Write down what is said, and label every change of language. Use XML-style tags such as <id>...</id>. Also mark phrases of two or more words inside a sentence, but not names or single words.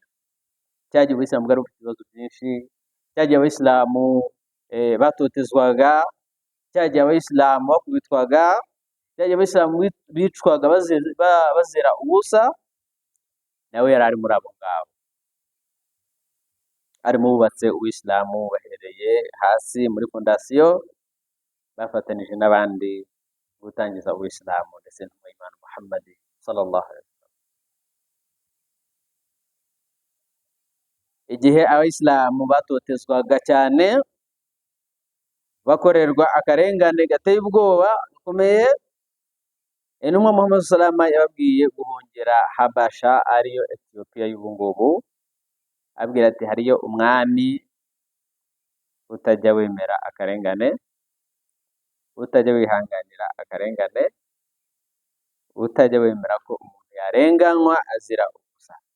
<rw>Cyagiye Uislamu bwari bufite ibibazo byinshi, cyagiye Abayisilamu batotezwaga, cyagiye Abayisilamu bakubitwaga, cyagiye Abayisilamu bicwaga bazira ubusa, nawe yari ari muri abo ngabo. Ari mu bubatse Uislamu bahereye hasi muri fondasiyo, bafatanije n'abandi gutangiza Uislamu ndetse n'Imana Muhammad</rw> <ar>صلى الله عليه وسلم.</ar> <rw>Igihe Abayisilamu batotezwaga cyane, bakorerwa akarengane gateye ubwoba gakomeye, intumwa Muhammad</rw> <ar>صلى الله عليه وسلم</ar> <rw>yababwiye guhongera Habasha, ariyo Ethiopia y'ubu ngubu. Abwira ati hariyo umwami utajya wemera akarengane, utajya wihanganira akarengane, utajya wemera ko umuntu yarenganywa azira ubusa.</rw>